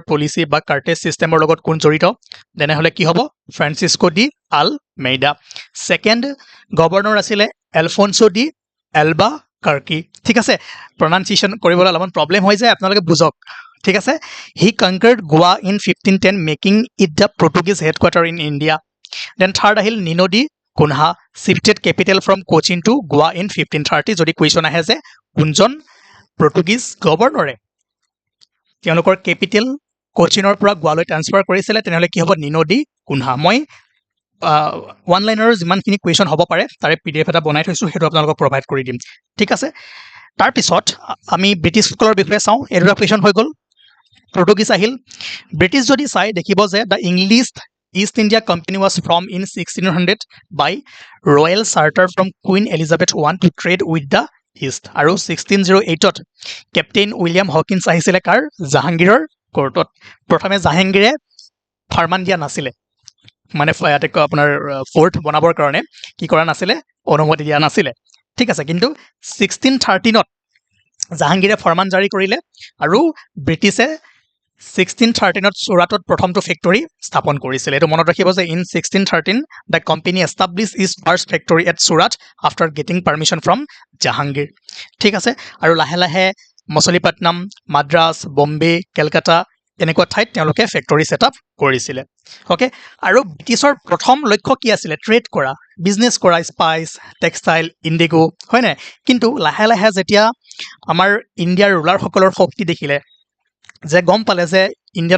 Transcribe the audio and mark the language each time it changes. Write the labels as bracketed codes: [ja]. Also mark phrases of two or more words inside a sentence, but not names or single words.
[as] পলিচি বা কাৰ্টেজ সিস্টেমৰ লগত কোন জড়িত তেনেহলে কি হ'ব ফ্ৰান্সিস্কো ডি আলমেইডা [en] second governor [as] আছিলে এলফনসো ডি এলবা কাৰ্কি ঠিক আছে প্ৰনাউন্সিয়েচন কৰিবলৈ অলপমান প্ৰবলেম হৈ যায় আপোনালোকে বুজক ঠিক আছে [en] he conquered Goa in 1510 making it the Portuguese headquarter in India then third [as] আহিল নিনো ডি কুনহা [en] shifted capital from Cochin to Goa in 1530 [as] যদি কুৱেশ্যন আহে যে কোনজন পৰ্তুগীজ গভৰ্ণৰে তেওঁলোকৰ কেপিটেল কোচিনৰ পৰা গোৱালৈ ট্ৰান্সফাৰ কৰিছিলে তেনেহলে কি হ'ব নিনো ডি কুনহা মই [en] one line [as] যিমানখিনি কুৱেশ্যন হ'ব পাৰে তাৰে PDF এটা বনাই থৈছো সেইটো আপোনালোকক প্ৰভাইড কৰি দিম ঠিক আছে তাৰ পিছত আমি ব্ৰিটিছসকলৰ বিষয়ে চাওঁ এটা কুৱেশ্যন হৈ গ'ল পৰ্তুগীজ আহিল ব্ৰিটিছ যদি চাই দেখিব যে [en] the English East India Company was formed in 1600 by Royal Charter from Queen Elizabeth I to trade with the East. [as] আৰু 1608 ত কেপ্টেইন উইলিয়াম হকিন্স আহিছিলে কাৰ জাহাংগীৰৰ কোৰ্টত প্ৰথমে জাহাংগীৰে ফৰমান দিয়া নাছিলে মানে আপোনাৰ ফৰ্ট বনাবৰ কাৰণে কি কৰা নাছিলে অনুমতি দিয়া নাছিলে ঠিক আছে কিন্তু 1613 ত জাহাংগীৰে ফৰমান জাৰি কৰিলে আৰু ব্ৰিটিছে 1613 ত সুৰাটত প্ৰথমটো ফেক্টৰী স্থাপন কৰিছিল এটো মনত ৰাখিব যে [en] in 1613 the company established its first factory at Surat after getting permission from Jahangir [as] ঠিক আছে আৰু লাহে মছলিপট্টনম মাদ্ৰাজ বম্বে কলকাতা এনেকুৱা ঠাইত তেওঁলোকে [en] factory setup [as] কৰিছিলে ওকে আৰু ব্ৰিটিছৰ প্ৰথম লক্ষ্য কি আছিল ট্ৰেড কৰা বিজনেছ কৰা [en] spice textile indigo [as] হয় না কিন্তু লাহে যেতিয়া আমাৰ ইণ্ডিয়াৰ ৰুলাৰসকলৰ শক্তি দেখিলে যে গম পালে যে ইণ্ডিয়ান